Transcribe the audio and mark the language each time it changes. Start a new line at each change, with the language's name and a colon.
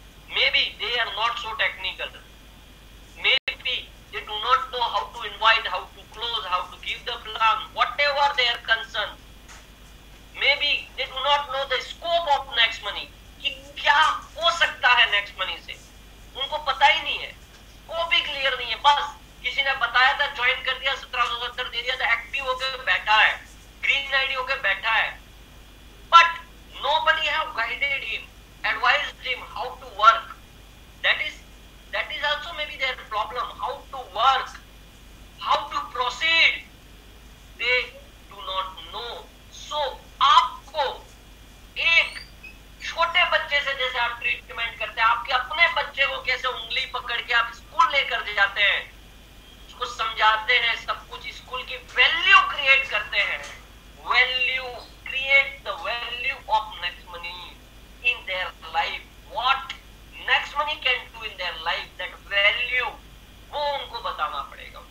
English: Maybe they are not so technical, maybe they do not know how to invite, how to close, how to give the plan, whatever their concerns. Maybe they do not know the scope of next money,
Hindi: कि क्या हो सकता है next money से, उनको पता ही नहीं है, स्कोप भी क्लियर नहीं है। बस किसी ने बताया था, ज्वाइन कर दिया, 1770 दे दिया, तो एक्टिव होकर बैठा है, ग्रीन आईडी होकर बैठा है,
English: but nobody have guided him, advised him how to work. That is also maybe their problem, how to work, how to proceed, they do not know.
Hindi: So आपको एक छोटे बच्चे से जैसे आप ट्रीटमेंट करते हैं, आपके अपने बच्चे को कैसे उंगली पकड़ के आप स्कूल लेकर जाते हैं, उसको समझाते हैं, सब कुछ स्कूल की वैल्यू क्रिएट करते हैं, value
English: create the value of next money in their life,
Hindi: what next money can do in their life, that value वो उनको बताना पड़ेगा।